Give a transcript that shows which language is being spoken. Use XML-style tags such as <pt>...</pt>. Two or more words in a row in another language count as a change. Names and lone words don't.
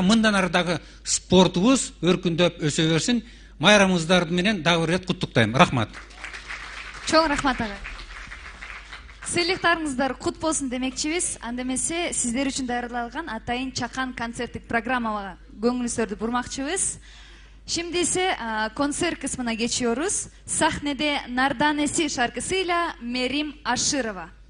<ky>Мындан ары дагы спортубуз өркүндөп өсө берсин. Майрамыбыздар менен дагы бир рет куттуктайм. Рахмат. Чоң рахмат агай. Сыйлыктарыңыздар кут болсун демекчибиз. Анда эмесе сиздер үчүн даярдалган Атайын Чакан концерттик программага көңүлүңүздөрдү бурмакчыбыз.</ky> <tr>Şimdi ise konser kısmına geçiyoruz. Sahnede Nardanesi şarkısıyla Merim Aşırova.</tr>